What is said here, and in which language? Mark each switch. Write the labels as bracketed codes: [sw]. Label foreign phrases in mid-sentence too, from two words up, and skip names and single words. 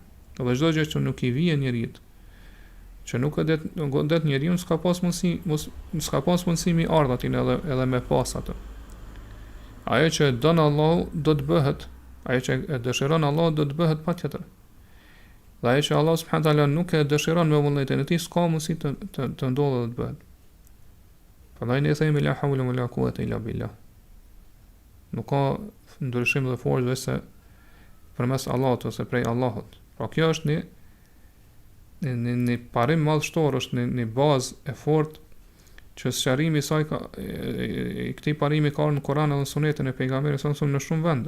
[sq] Dhe çdo gjë që nuk i vije njeriu, që nuk e godet njeriu, s'ka pas mundësi mi ardh atin edhe me pas ato. Ajo që don Allahu do të bëhet, ajo që e dëshiron Allahu do të bëhet patjetër. Dhe ajo që Allah [ar] سبحانه وتعالى [sq] nuk e dëshiron me vullnetin e tij, s'ka mundësi të ndodhë dhe të bëhet. Prandaj ne themi [ar] لا حول ولا قوة إلا بالله. [sq] Nuk ka ndryshim dhe forcë veç se përmes Allahut ose prej Allahut. Pra kjo është një parim madhështor, është një bazë e fortë që sqarimi i saj i këtij parimi ka në Kur'an dhe Sunetin e pejgamberit [ar] صلى الله عليه وسلم [sq] në shumë vende.